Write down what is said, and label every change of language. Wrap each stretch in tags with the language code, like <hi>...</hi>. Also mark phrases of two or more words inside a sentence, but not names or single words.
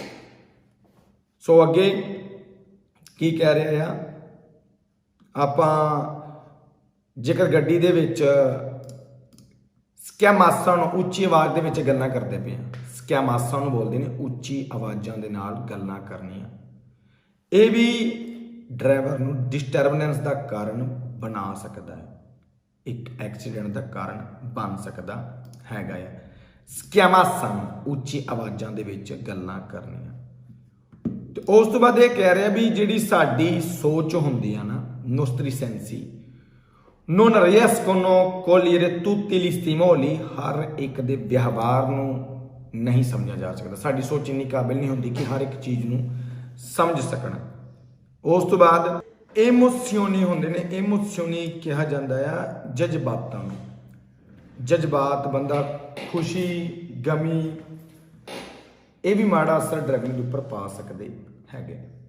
<pa>ਸੋ ਅੱਗੇ ਕੀ ਕਹਿ ਰਿਹਾ ਆ, ਆਪਾਂ ਜੇਕਰ ਗੱਡੀ ਦੇ ਵਿੱਚ ਸਕੈਮਾਸਾਂ ਨੂੰ ਉੱਚੀ ਆਵਾਜ਼ ਦੇ ਵਿੱਚ ਗੱਲਾਂ ਕਰਦੇ ਪਏ ਆ, ਸਕੈਮਾਸਾਂ ਨੂੰ ਬੋਲਦੇ ਨੇ ਉੱਚੀ ਆਵਾਜ਼ਾਂ ਦੇ ਨਾਲ ਗੱਲਾਂ ਕਰਨੀਆਂ, ਇਹ ਵੀ ਡਰਾਈਵਰ ਨੂੰ ਡਿਸਟਰਬੈਂਸ ਦਾ ਕਾਰਨ ਬਣਾ ਸਕਦਾ ਹੈ, ਇੱਕ ਐਕਸੀਡੈਂਟ ਦਾ ਕਾਰਨ ਬਣ ਸਕਦਾ ਹੈਗਾ ਆ। ਸਕੈਮਾਸਾਂ ਉੱਚੀ ਆਵਾਜ਼ਾਂ ਦੇ ਵਿੱਚ ਗੱਲਾਂ ਕਰਨੀਆਂ। ਤੇ ਉਸ ਤੋਂ ਬਾਅਦ ਇਹ ਕਹਿ ਰਿਹਾ ਵੀ ਜਿਹੜੀ ਸਾਡੀ ਸੋਚ ਹੁੰਦੀ ਆ ਨਾ,</pa> <it>nostri sensi non riescono a cogliere tutti gli stimoli,</it> <pa>ਹਰ ਇੱਕ ਦੇ ਵਿਵਹਾਰ ਨੂੰ ਨਹੀਂ ਸਮਝਿਆ ਜਾ ਸਕਦਾ। ਸਾਡੀ ਸੋਚ ਇੰਨੀ ਕਾਬਿਲ ਨਹੀਂ ਹੁੰਦੀ ਕਿ ਹਰ ਇੱਕ ਚੀਜ਼ ਨੂੰ ਸਮਝ ਸਕਣ। ਉਸ ਤੋਂ ਬਾਅਦ ਇਮੋਸ਼ਨੀ ਹੁੰਦੇ ਨੇ, ਇਮੋਸ਼ਨੀ ਕਿਹਾ ਜਾਂਦਾ ਆ ਜਜ਼ਬਾਤਾਂ ਨੂੰ। ਜਜ਼ਬਾਤ, ਬੰਦਾ ਖੁਸ਼ੀ, ਗਮੀ, ਇਹ ਵੀ ਮਾੜਾ ਅਸਰ ਡਰਾਈਵਿੰਗ ਦੇ ਉੱਪਰ ਪਾ ਸਕਦੇ ਹੈਗੇ।</pa>